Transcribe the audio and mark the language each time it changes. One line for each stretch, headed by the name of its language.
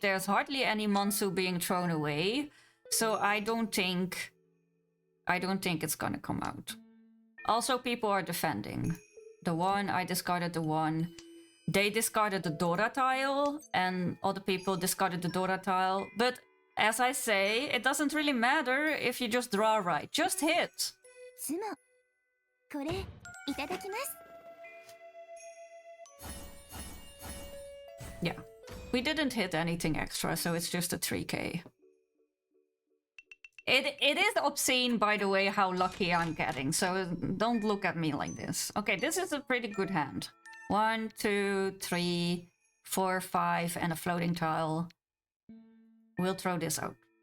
English: There's hardly any Mansu being thrown away. So I don't think it's gonna come out. Also, people are defending. The 1, I discarded the 1. They discarded the Dora tile, and other people discarded the Dora tile. But as I say, it doesn't really matter if you just draw right. Just hit.
Japanese: つもこれいただきます。
English: Yeah. We didn't hit anything extra, so it's just a 3k. It is obscene, by the way, how lucky I'm getting, so don't look at me like this. Okay, this is a pretty good hand. 1, 2, 3, 4, 5, and a floating tile. We'll throw this out.